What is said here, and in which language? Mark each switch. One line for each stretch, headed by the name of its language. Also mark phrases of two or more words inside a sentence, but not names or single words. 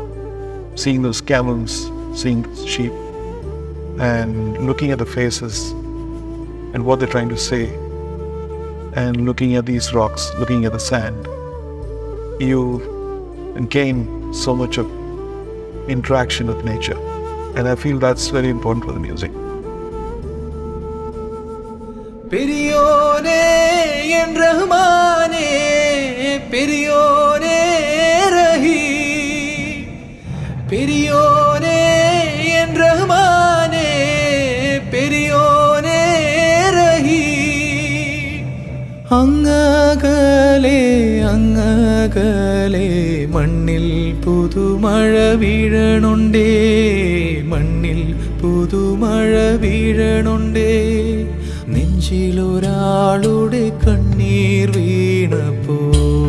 English: Seeing those camels, seeing those sheep, and looking at the faces and what they're trying to say, and looking at these rocks, looking at the sand, you gain so much of interaction with nature. And I feel that's very important for the music.
Tamil: பெரியோனே என் ரஹ்மானே பெரியோனே ரஹீ பெரியோனே என் ரஹ்மானே பெரியோனே ரஹீ
Malayalam: അങ്ങകലെ അങ്ങകലെ മണ്ണിൽ പുതുമഴ വീഴണുണ്ടേ മണ്ണിൽ പുതുമഴ വീഴണുണ്ടേ നെഞ്ചിലൊരാളുടെ കണ്ണീർ വീണപ്പോൾ